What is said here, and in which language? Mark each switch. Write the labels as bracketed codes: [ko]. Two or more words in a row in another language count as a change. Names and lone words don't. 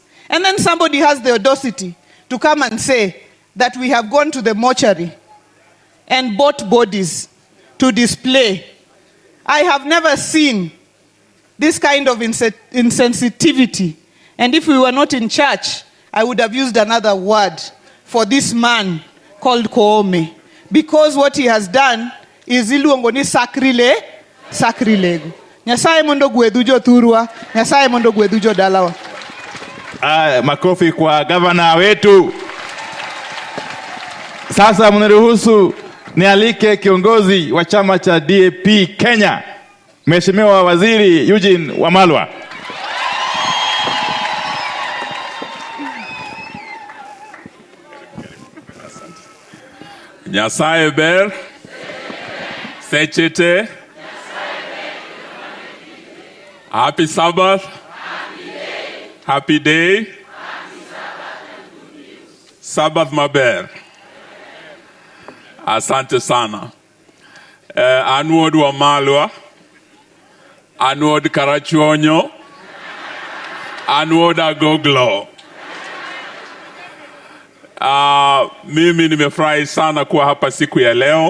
[en] And then somebody has the audacity to come and say that we have gone to the mortuary and bought bodies to display. I have never seen this kind of insensitivity. And if we were not in church, I would have used another word for this man called Koome. Because what he has done is [luo] iluongo ni [en] sacrilege. [luo] Nyasaye mondo gwedhu jothurwa, Nyasaye mondo gwedhu jodalawa. [sw] Makofi kwa gavana wetu. Sasa mniruhusu nialike kiongozi wa chama cha DAP Kenya, Mheshimiwa Waziri Eugene Wamalwa. [luo] Nyasaye ber, sechete, [en] happy Sabbath, happy day, Sabbath maber. [sw] Asante sana. [luo] Anwod Wamalwa, Anwod Karachuonyo, Anwod Agoglo. [sw] Mimi nimefurahi sana kuwa hapa siku ya leo.